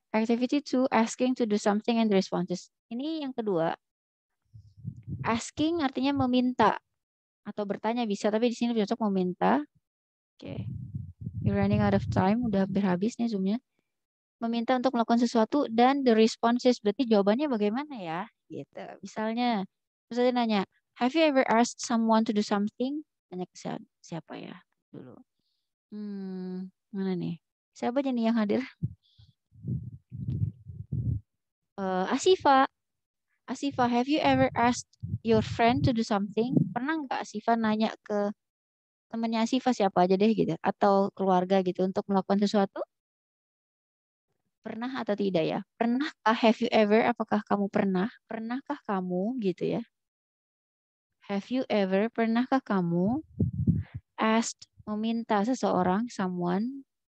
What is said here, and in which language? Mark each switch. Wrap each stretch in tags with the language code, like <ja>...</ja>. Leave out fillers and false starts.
<en>Activity 2, asking to do something and the responses.</en> <id>Ini yang kedua. Asking artinya meminta atau bertanya bisa, tapi di sini lebih cocok meminta. Oke.</id> <en>You're running out of time,</en> <id>udah hampir habis nih zoomnya. Meminta untuk melakukan sesuatu dan</id> <en>the responses</en> <id>berarti jawabannya bagaimana ya? Gitu. Misalnya nanya,</id> <en>have you ever asked someone to do something?</en> <id>Tanya ke siapa ya dulu? Mana nih? Siapa aja nih yang hadir? Asifa.</id> <en>Asifa, have you ever asked your friend to do something?</en> <id>Pernah nggak Asifa nanya ke temannya Asifa siapa aja deh gitu, atau keluarga gitu untuk melakukan sesuatu? Pernah atau tidak ya? Pernahkah,</id> <en>have you ever,</en> <id>apakah kamu pernah? Pernahkah kamu gitu ya?</id> <en>Have you ever,</en> <id>pernahkah kamu asked, meminta seseorang, someone?</id>